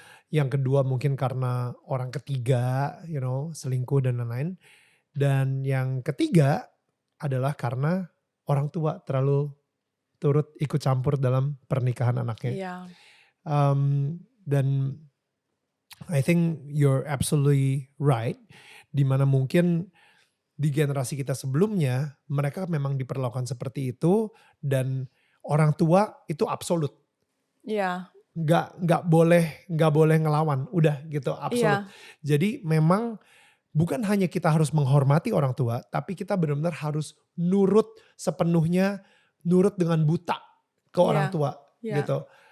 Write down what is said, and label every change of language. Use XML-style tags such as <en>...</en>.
<id>Yang kedua mungkin karena orang ketiga, selingkuh dan lain-lain. Dan yang ketiga adalah karena orang tua terlalu turut ikut campur dalam pernikahan anaknya.</id> <en>Yeah. Dan I think you're absolutely right.</en> <id>Dimana mungkin di generasi kita sebelumnya mereka memang diperlakukan seperti itu dan orang tua itu absolut. Iya. Nggak boleh ngelawan, udah gitu absolut. Jadi memang bukan hanya kita harus menghormati orang tua, tapi kita benar-benar harus nurut sepenuhnya, nurut dengan buta ke orang tua gitu.</id>